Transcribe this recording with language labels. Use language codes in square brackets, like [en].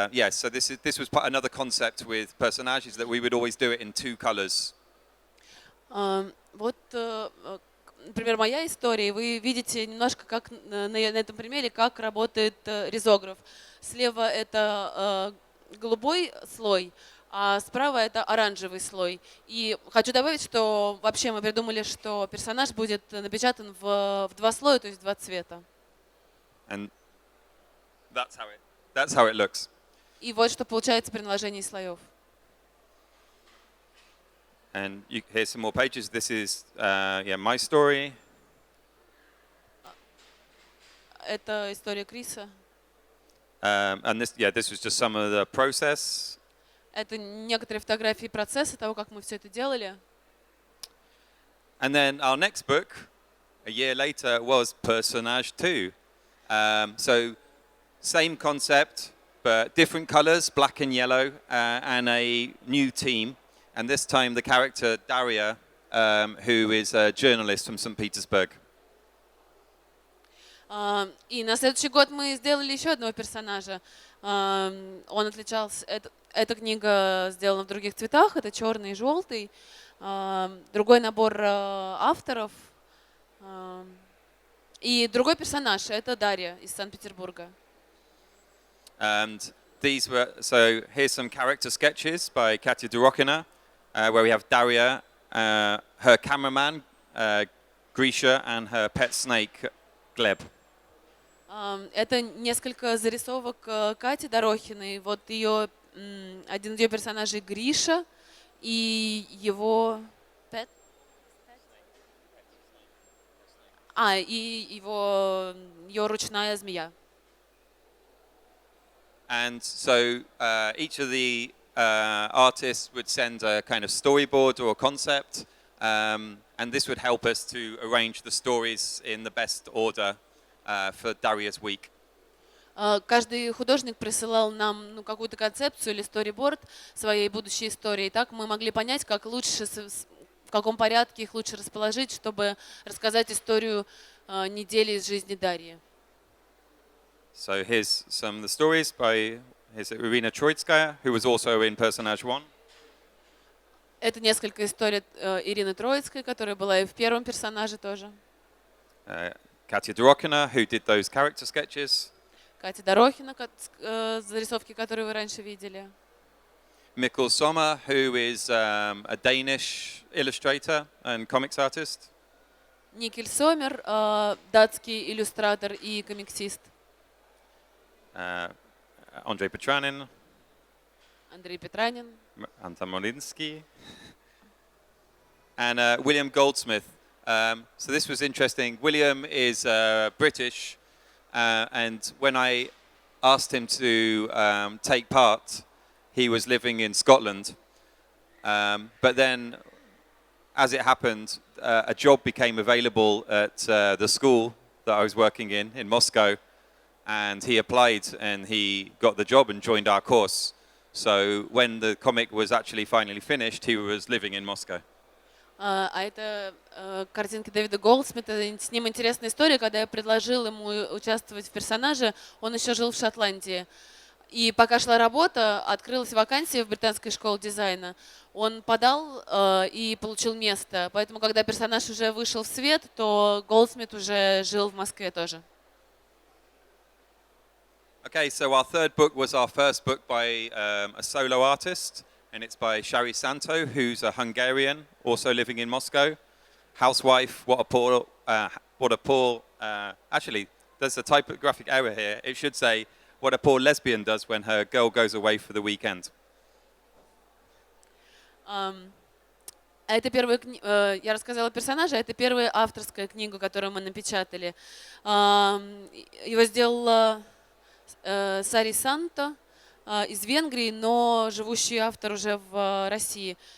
[en] So this was another concept with personages, that we would always do it in 2 colors. [ru] Вот, например, моя история. Вы видите немножко, как на этом примере, как работает ризограф. Слева это голубой слой, а справа это оранжевый слой. И хочу добавить, что вообще мы придумали, что персонаж будет напечатан в два слоя, то есть два цвета. [en] And that's how it looks. [ru] И вот что получается при наложении слоев. [en] And here's some more pages. This is my story. [ru] Это история Криса. [en] And this was just some of the process. [ru] Это некоторые фотографии процесса того, как мы все это делали. [en] And then our next book, a year later, was Personage 2. So same concept, but different colors, black and yellow, and a new team. And this time the character Daria, who is a journalist from St. Petersburg. [ru] И на следующий год мы сделали еще одного персонажа. Он отличался... Эта книга сделана в других цветах, это черный и желтый. Другой набор авторов. И другой персонаж, это Дарья из Санкт-Петербурга. [en] And here's some character sketches by Katya Durokina, where we have Daria, her cameraman, Grisha, and her pet snake, Gleb. [ru] Это несколько зарисовок Кати Дорохиной. Вот один из ее персонажей Гриша и его pet? И ее ручная змея. [en] And so each of the artists would send a kind of storyboard or a concept, and this would help us to arrange the stories in the best order for Daria's week. [ru] Каждый художник присылал нам какую-то концепцию или сториборд своей будущей истории. Так мы могли понять, как лучше, в каком порядке их лучше расположить, чтобы рассказать историю недели из жизни Дарьи. [en] So here's some of the stories by Irina Troitskaya, who was also in Personage 1. [ru] Это несколько историй Ирины Троицкой, которая была и в первом персонаже тоже. [en] Katya Durokina, who did those character sketches. [ru] Катя Дорохина, зарисовки, которые вы раньше видели. [en] Mikkel Sommer, who is a Danish illustrator and comics artist. [ru] Никель Сомер, датский иллюстратор и комиксист. [en] Andrei Petranin. [ru] Андрей Петранин. [en] Anton Molinsky. And William Goldsmith. So this was interesting. William is British, and when I asked him to take part, he was living in Scotland. But then, as it happened, a job became available at the school that I was working in Moscow, and he applied and he got the job and joined our course. So when the comic was actually finally finished, he was living in Moscow. [ru] Это картинки Дэвида Голдсмита. С ним интересная история. Когда я предложил ему участвовать в персонаже, он еще жил в Шотландии. И пока шла работа, открылась вакансия в британской школе дизайна. Он подал и получил место. Поэтому, когда персонаж уже вышел в свет, то Голдсмит уже жил в Москве тоже. [en] Okay, so our third book was our first book by a solo artist, and it's by Shari Santo, who's a Hungarian, also living in Moscow. Housewife, actually, there's a typographic error here. It should say, what a poor lesbian does when her girl goes away for the weekend. [ru] Это первая я рассказала персонажа, это первая авторская книга, которую мы напечатали. Его сделала Сари Санто из Венгрии, но живущий автор уже в России.